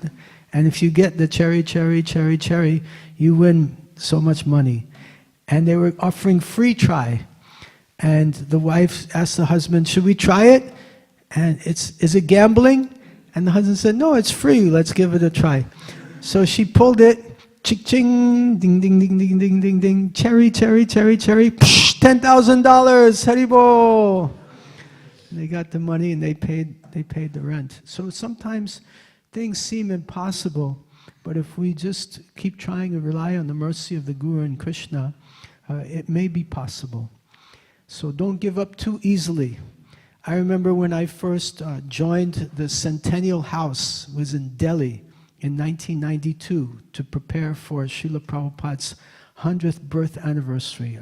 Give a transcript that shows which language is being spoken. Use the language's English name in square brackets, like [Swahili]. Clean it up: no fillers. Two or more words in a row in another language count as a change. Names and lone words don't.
[English] And if you get the cherry, cherry, cherry, cherry, you win so much money. And they were offering free try. And the wife asked the husband, should we try it? And is it gambling? And the husband said, no, it's free, let's give it a try. So she pulled it, ching, ding, ding, ding, ding, ding, ding, ding, cherry, cherry, cherry, cherry, $10,000, Haribol! They got the money and they paid the rent. So sometimes things seem impossible, but if we just keep trying to rely on the mercy of the Guru and Krishna, it may be possible. So don't give up too easily. I remember when I first joined the Centennial House, was in Delhi in 1992 to prepare for Srila Prabhupada's 100th birth anniversary.